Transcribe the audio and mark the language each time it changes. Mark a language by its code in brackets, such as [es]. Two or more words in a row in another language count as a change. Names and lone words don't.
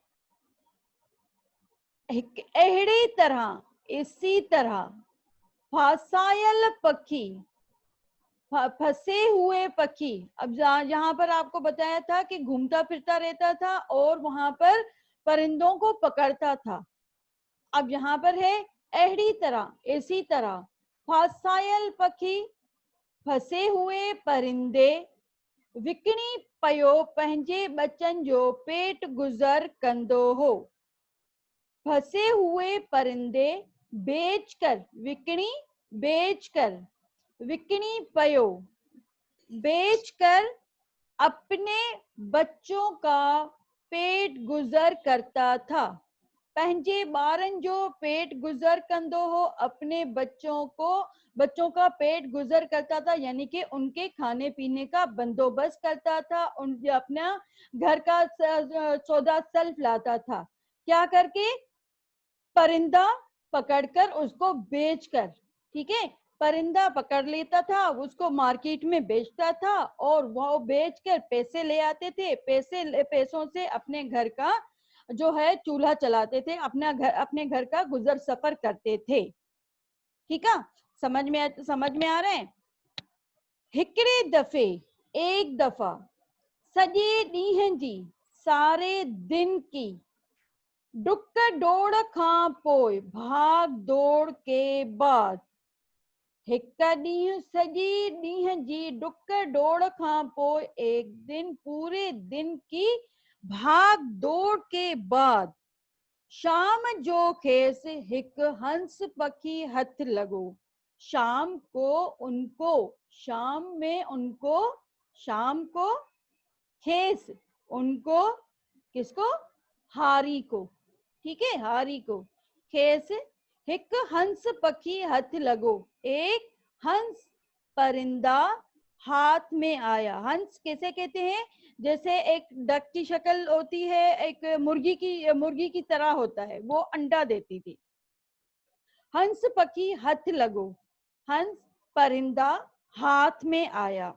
[sd] अहिड़ी तरह [hi] इसी तरह [sd] फासायल पखी [hi] फंसे हुए पक्षी। अब यहाँ पर आपको बताया था कि घूमता फिरता रहता था और वहां पर परिंदों को पकड़ता था। अब यहाँ पर है [sd] अहिड़ी तरह [hi] इसी तरह [sd] फासायल पखी [hi] फंसे हुए परिंदे [sd] विकिणी पयो पंहिंजे बचन जो पेट गुज़र कंदो हो। [hi] फंसे हुए परिंदे [sd] विकिणी पयो [hi] बेचकर अपने बच्चों का पेट गुज़र करता था। [sd] पंहिंजे ॿारनि जो पेट गुज़र कंदो हो, [hi] अपने बच्चों का पेट गुज़र करता था, यानी कि उनके खाने पीने का बंदोबस्त करता था, अपना घर का सौदा सल्फ लाता था। क्या करके? परिंदा पकड़कर उसको बेचकर। ठीक है, परिंदा पकड़ लेता था, उसको मार्केट में बेचता था और वो बेचकर पैसे ले आते थे। पैसों से अपने घर का जो है चूल्हा चलाते थे, अपने घर का गुजर सफर करते थे। ठीक है, समझ में आ रहे हैं? [sd] हिकड़े दफे [hi] एक दफा [sd] सॼे ॾींहं जी [hi] सारे दिन की [sd] डुक दौड़ खां पोइ [hi] भाग दौड़ के बाद [sd] हिक ॾींहुं सॼे ॾींहं जी डुक दौड़ खां पोइ [hi] एक दिन पूरे दिन की भाग दौड़ के बाद [sd] शाम जो खेस हिक हंस पखी हथ लगो। [hi] शाम को खेस उनको किसको? हारी को। ठीक है, हारी को [sd] खेस हिक हंस पखी हथ लगो। [hi] एक हंस परिंदा हाथ में आया। हंस कैसे कहते हैं? जैसे एक डक की शक्ल होती है, एक मुर्गी की तरह होता है, वो अंडा देती थी। [sd] हंस पखी हथ लगो, [hi] हंस परिंदा हाथ में आया।